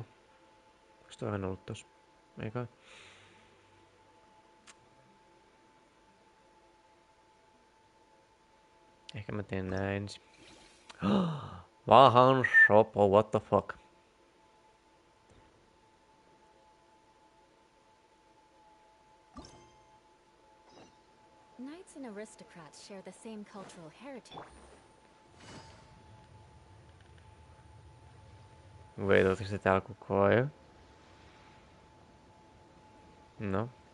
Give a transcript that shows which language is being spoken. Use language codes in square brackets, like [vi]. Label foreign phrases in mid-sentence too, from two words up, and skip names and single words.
[fi] Onks toi aina ollut tossa? Ei kai. Ehkä mä teen nää ensin. Vahan shopo, [en] what the fuck? Knights and aristocrats share the same cultural heritage. Wait, [fi] ootteko te täällä koko ajan? No.